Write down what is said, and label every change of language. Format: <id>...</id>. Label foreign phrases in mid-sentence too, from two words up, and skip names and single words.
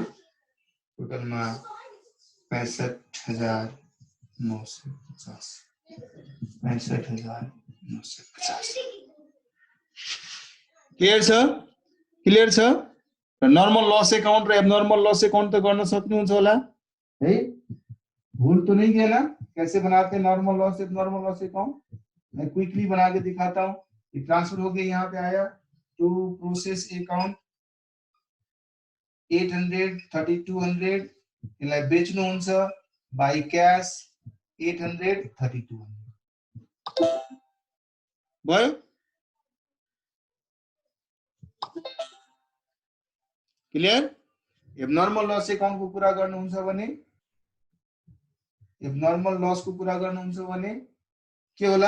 <ne>टोटलमा 65,950, 65,950। क्लियर छ? क्लियर छ?</ne> <en>normal loss account</en> <ne>र</ne> <en>abnormal loss account</en> <ne>तो गर्न सक्नुहुन्छ होला है?</ne> <hi>भूल तो नहीं गया ना? कैसे बनाते हैं</hi> <en>normal loss abnormal loss account?</en> <hi>मैं क्विकली बना के दिखाता हूँ। ट्रांसफर हो गया, यहाँ पे आया</hi> <en>to process account</en> <hi>800 3200</hi> <ne>यसलाई बेच्नुहुन्छ</ne> <en>by cash</en> <hi>800 3200 भयो।</hi> <ne>क्लियर?</ne> <en>abnormal loss account</en> <ne>को कुरा गर्नुहुन्छ भने,</ne> <en>abnormal loss</en> <ne>को कुरा गर्नुहुन्छ भने के होला?</ne>